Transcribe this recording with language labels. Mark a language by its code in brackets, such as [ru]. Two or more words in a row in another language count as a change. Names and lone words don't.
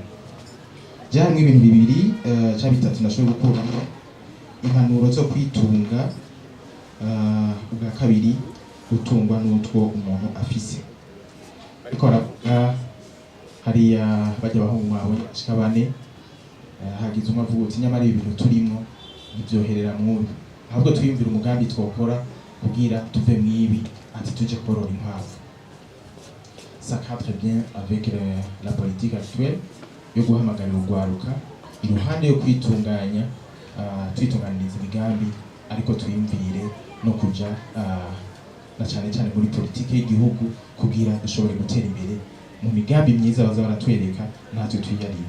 [rn] Byarimo ibintu bibiri cyangwa bitatu nashoboye gukuramo: impanuro zo kwitunga, ubwa kabiri gutungwa n'utwo umuntu afise. Ariko baravuga hariya bajya bahungu bawe ashika bane, hagize umwe avuga uti nyamara ibintu turimo ntibyoherera mwubi, ahubwo twiyumvira umugambi twokora kugira tuve mwibi ati tuje korora inkwavu. [fr] Ça cadre bien avec la politique actuelle [rn] yo guhamagarira urwaruka iruhande yo kwitunganya, twitunganiriza imigambi, ariko twiyumvire no kuja na cyane cyane muri politike y'igihugu kugira dushobore gutera imbere mu migambi myiza baza baratwereka natwe twiyarime.